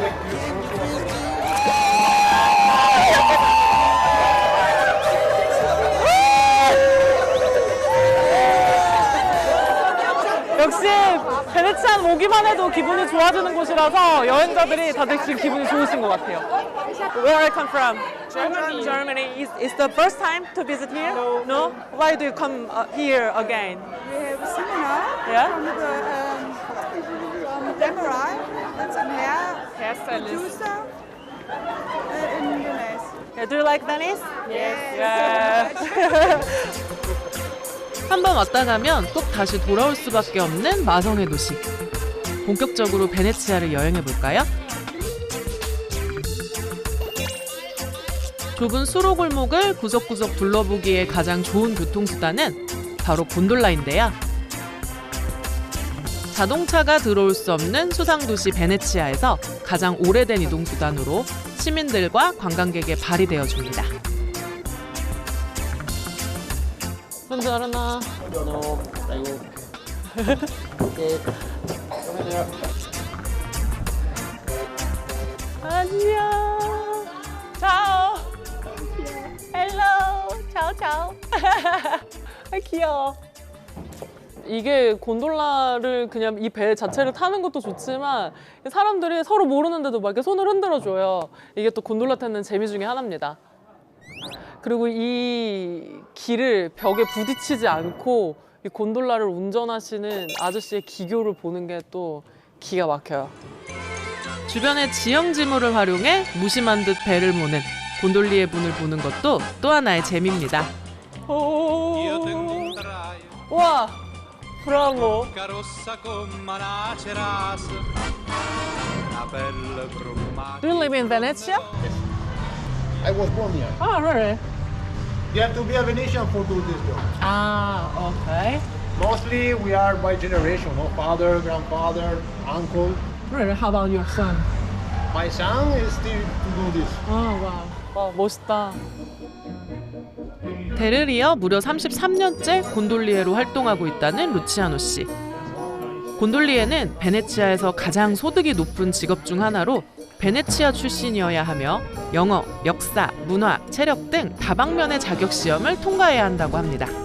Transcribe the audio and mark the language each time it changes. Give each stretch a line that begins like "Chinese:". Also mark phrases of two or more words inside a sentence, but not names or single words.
Korean: 역시 베네치아는 오기만 해도 기분이 좋아지는 곳이라서 여행자들이 다들 지금 기분이 좋으신 것 같아요.
English: Where I come from? Germany. Germany. Is the first time to visit here? No. Why do you come here again? We have a seminar Yeah. from Demerai, that's an producer in Venice. Yeah, do you like Venice? Yes. Yeah.
Korean: 한번 왔다 가면 꼭 다시 돌아올 수밖에 없는 마성의 도시. 본격적으로 베네치아를 여행해 볼까요? 좁은 수로 골목을 구석구석 둘러보기에 가장 좋은 교통수단은 바로 곤돌라인데요. 자동차가 들어올 수 없는 수상도시 베네치아에서 가장 오래된 이동수단으로 시민들과 관광객의 발이 되어줍니다.
Italian: Buongiorno.
Korean: 안녕.
Italian: Ciao. Hello. Ciao, ciao.
Korean: 아, 귀여워. 이게 곤돌라를 그냥 이 배 자체를 타는 것도 좋지만 사람들이 서로 모르는데도 막 이렇게 손을 흔들어줘요. 이게 또 곤돌라 타는 재미 중에 하나입니다. 그리고 이 길을 벽에 부딪히지 않고 이 곤돌라를 운전하시는 아저씨의 기교를 보는 게 또 기가 막혀요. 주변의 지형지물을 활용해 무심한 듯 배를 모는 곤돌리의 분을 보는 것도 또 하나의 재미입니다. 와, 브라보.
Italian: Rossa come una ceras, una pelle brumata.
English: Do you live in Venezia? I was born here. Ah, really? You have to be a Venetian for do this job. Ah, okay. Mostly we are by generation, no? Father, grandfather, uncle. Really? How about your son? My son is still to do this.
Korean: 아, 와. 와, 멋있다. 대를 이어 무려 33년째 곤돌리에로 활동하고 있다는 루치아노 씨. 곤돌리에는 베네치아에서 가장 소득이 높은 직업 중 하나로 베네치아 출신이어야 하며 영어, 역사, 문화, 체력 등 다방면의 자격 시험을 통과해야 한다고 합니다.